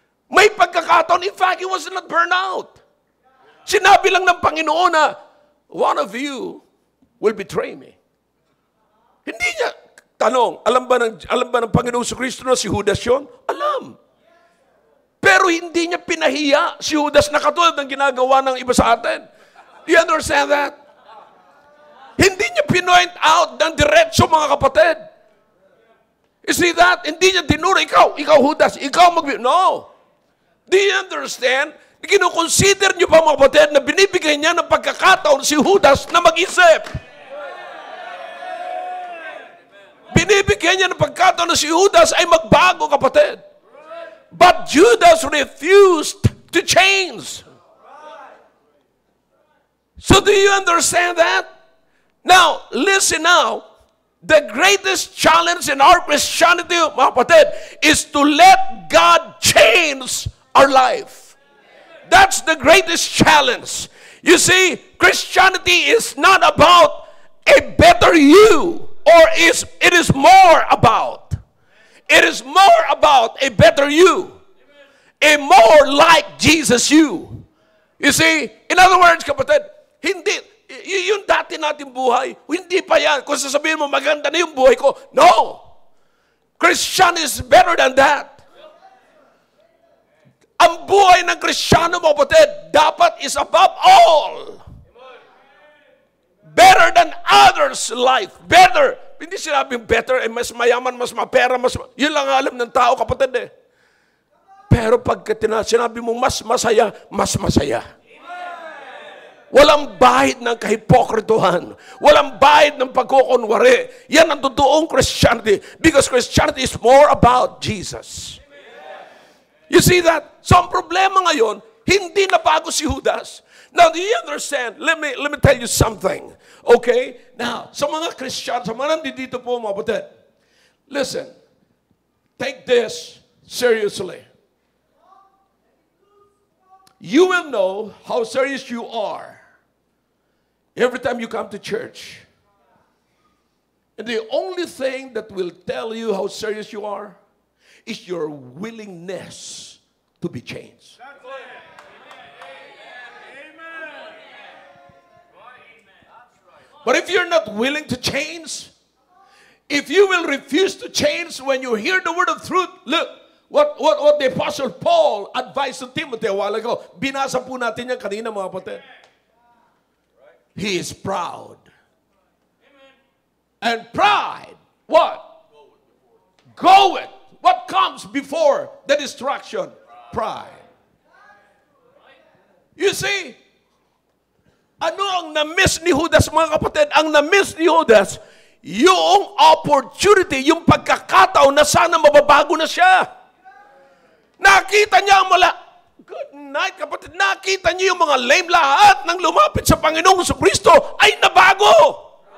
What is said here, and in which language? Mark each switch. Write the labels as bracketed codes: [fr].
[tl] May pagkakataon, [en] in fact, he was not burned out. [tl] Sinabi lang ng Panginoon na, [en] one of you will betray me. [tl] Hindi niya, tanong, alam ba ng Panginoon sa Kristo na si Judas yun? Alam. Pero hindi niya pinahiya si Judas na katulad ng ginagawa ng iba sa atin. [en] Do you understand that? [tl] Hindi niya pinoint out ng diretso, mga kapatid. [en] You see that? [tl] Hindi niya tinuro, ikaw Judas, ikaw No. [en] Do you understand? [tl] Kinukonsider niyo pa, mga kapatid, na binibigay niya ng pagkakataon si Judas na mag-isip. Binibigyan niya ng pagkakataon na si Judas ay magbago, kapatid. [en] But Judas refused to change. So do you understand that? Now, listen now. The greatest challenge in our Christianity, [tl] mga kapatid, [en] is to let God change our life. That's the greatest challenge. You see, Christianity is not about a better you, or it is more about. It is more about a better you. A more like Jesus you. You see, in other words, kapatid, [tl] hindi, yung dati natin buhay, hindi pa yan. Kung sasabihin mo, maganda na yung buhay ko. No! [en] Christian is better than that. [tl] Ang buhay ng Kristiyano, mga kapatid, dapat [en] is above all. Better than others' life. [tl] Better. Hindi sinabing better, mas mayaman, mas mapera, yun lang alam ng tao, kapatid eh. Pero pagka sinabi mo mas masaya, mas masaya. Walang bahid ng kahipokrituhan. Walang bahid ng pagkukunwari. Yan ang totoong Christianity. [en] Because Christianity is more about Jesus. You see that? [tl] So ang problema ngayon, hindi na bago si Judas. [en] Now, do you understand? Let me tell you something. Okay? [tl] Now, sa mga Christian, sa mga nandito po, mga kapatid, listen, [en] take this seriously. You will know how serious you are every time you come to church. And the only thing that will tell you how serious you are is your willingness to be changed. But if you're not willing to change, if you will refuse to change when you hear the word of truth, look, what the Apostle Paul advised to Timothy a while ago, [tl] binasa po natin yan kanina, mga kapatid. [en] He is proud. And pride, what? Go it. What comes before the destruction? Pride. You see, [tl] ano ang na-miss ni Judas, mga kapatid? Ang na-miss ni Judas, yung opportunity, yung pagkakataon na sana mababago na siya. Nakita niya ang good night, kapatid. Nakita niyo yung mga lame, lahat ng lumapit sa Panginoong Jesucristo ay nabago.